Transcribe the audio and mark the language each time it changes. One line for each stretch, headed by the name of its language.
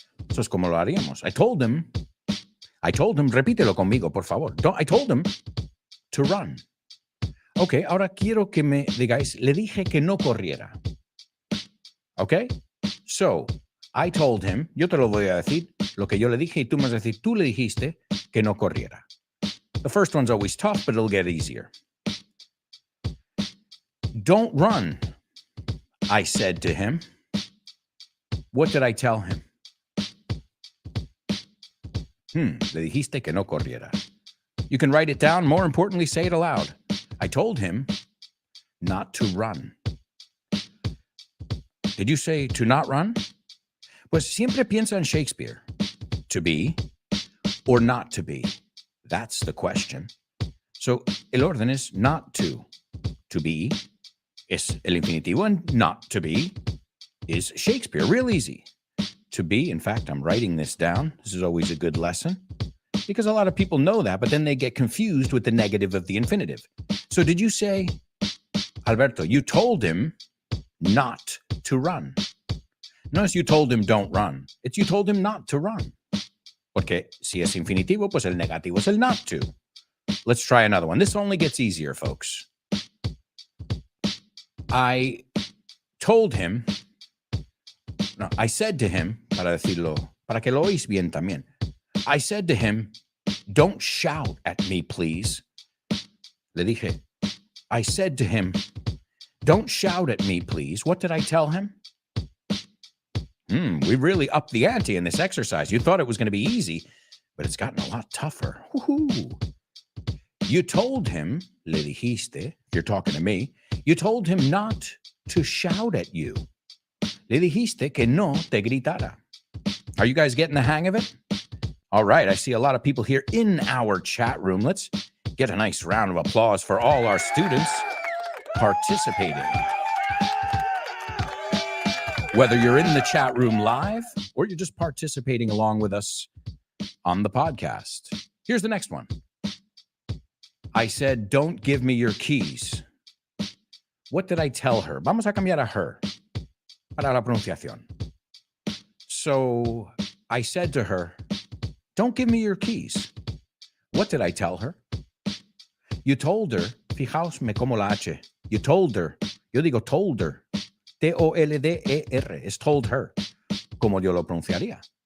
Spanish: Eso es como lo haríamos.
English: I told him,
Spanish: repítelo conmigo, por favor.
English: I told him to run.
Spanish: Okay, ahora quiero que me digáis, le dije que no corriera. Okay?
English: So, I told him,
Spanish: yo te lo voy a decir, lo que yo le dije, y tú me vas a decir, tú le dijiste que no corriera.
English: The first one's always tough, but it'll get easier. Don't run, I said to him. What did I tell him?
Spanish: Le dijiste que no corriera.
English: You can write it down. More importantly, say it aloud. I told him not to run. Did you say to not run?
Spanish: Pues siempre piensa en Shakespeare.
English: To be or not to be? That's the question. So,
Spanish: el orden es
English: not to. To be
Spanish: es el infinitivo,
English: and not to be is Shakespeare. Real easy. To be, in fact, I'm writing this down. This is always a good lesson because a lot of people know that, but then they get confused with the negative of the infinitive. So did you say, Alberto, you told him not to run? Notice you told him don't run. It's you told him not to run.
Spanish: Porque si es infinitivo, pues el negativo es el not to.
English: Let's try another one. This only gets easier, folks. I told him, no, I said to him,
Spanish: para decirlo, para que lo oís bien también.
English: I said to him, don't shout at me, please.
Spanish: Le dije,
English: I said to him, don't shout at me, please. What did I tell him? We really upped the ante in this exercise. You thought it was going to be easy, but it's gotten a lot tougher. Woo-hoo. You told him,
Spanish: le dijiste,
English: if you're talking to me, you told him not to shout at you.
Spanish: Le dijiste que no te gritara.
English: Are you guys getting the hang of it? All right, I see a lot of people here in our chat room. Let's get a nice round of applause for all our students participating. Whether you're in the chat room live or you're just participating along with us on the podcast. Here's the next one. I said, don't give me your keys. What did I tell her?
Spanish: Vamos a cambiar a her para la pronunciación.
English: So I said to her, don't give me your keys. What did I tell her? You told her,
Spanish: fijaos me como la H.
English: You told her,
Spanish: yo digo
English: told her.
Spanish: T-O-L-D-E-R, es told her, como yo lo pronunciaría.